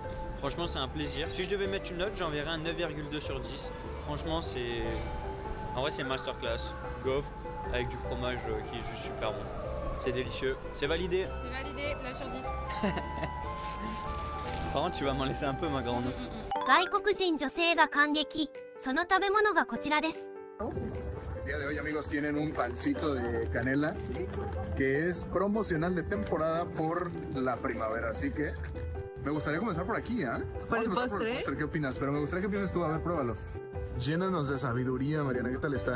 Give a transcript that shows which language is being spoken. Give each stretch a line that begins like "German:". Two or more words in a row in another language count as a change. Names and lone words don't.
French: Franchement, c'est un plaisir. Si je devais mettre une note, j'enverrais un 9,2 sur 10. Franchement, c'est... En vrai, c'est masterclass. Gaufre avec du fromage qui est juste super bon. C'est délicieux. C'est validé. C'est validé, 9 sur 10. Par contre, tu vas m'en laisser un peu, ma grande.
Japanese: 外国人女性が感激。その食べ物がこちらです。
Spanish: El día de hoy, amigos, tienen un pancito de canela que es promocional de temporada por la primavera. Así que me gustaría comenzar por aquí, ¿ah? ¿Por el Vamos a empezar postre? Por el postre, ¿qué opinas? Pero me gustaría que empieces tú, a ver, pruébalo. Llénanos de sabiduría, Mariana, ¿qué tal está?